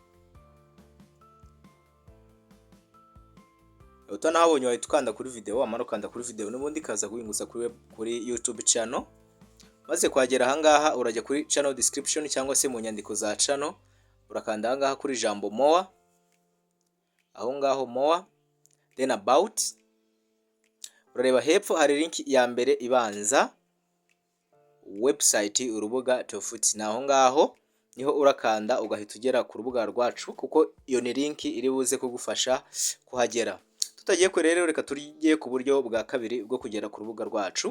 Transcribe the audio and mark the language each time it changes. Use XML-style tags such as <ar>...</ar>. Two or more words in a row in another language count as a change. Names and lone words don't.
<rw>Utanahabonye wahita ukanda kuri video, amara ukanda kuri video n'ubundi kaza guhinguza kuri YouTube channel. Maze kwagera aha ngaha urajya kuri</rw> <en>channel description</en> <rw>cyangwa se mu nyandiko za channel, urakanda aha ngaha kuri jambo more. Aho ngaho more,</rw> <en>then about.</en> <rw>Urareba hepfo hari link ya mbere ibanza website urubuga Tovuti. Naho ngaho niho urakanda ugahita ugera ku rubuga rwacu kuko iyo ni link iri buze kugufasha kuhagera. Tutagiye ko rero reka turigiye ku buryo bwa kabiri bwo kugera ku rubuga rwacu.</rw>